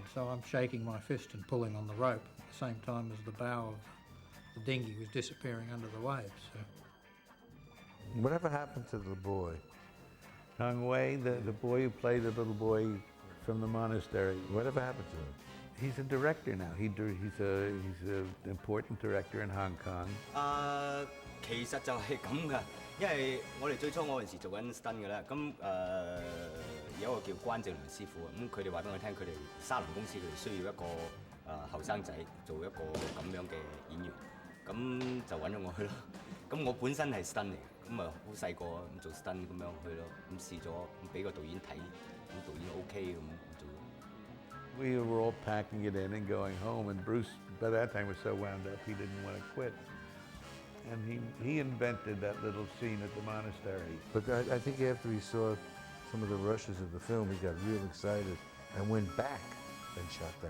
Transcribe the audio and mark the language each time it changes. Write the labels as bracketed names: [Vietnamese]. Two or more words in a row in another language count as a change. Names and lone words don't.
[English] So I'm shaking my fist and pulling on the rope at the same time as the bow of the dinghy was disappearing under the waves. So. Whatever happened to the boy? Tong Wei, the boy who played the little boy from the monastery. Whatever happened to him? He's a director now. He's an important director in Hong Kong. [Cantonese] 其實就係咁噶，因為我哋最初我嗰陣時做緊 stunt 嘅啦，咁有一個叫關正良師傅，咁佢哋話俾我聽，佢哋沙龍公司佢哋需要一個後生仔做一個咁樣嘅演員，咁就揾咗我去咯。咁我本身係 stunt 嚟嘅，咁啊好細個咁做 stunt 咁樣去咯，咁試咗，咁俾個導演睇，咁導演 OK 咁做。 [English] We were all packing it in and going home, and Bruce, by that time, was so wound up he didn't want to quit. And he invented that little scene at the monastery. But I think after he saw some of the rushes of the film, he got real excited and went back and shot that.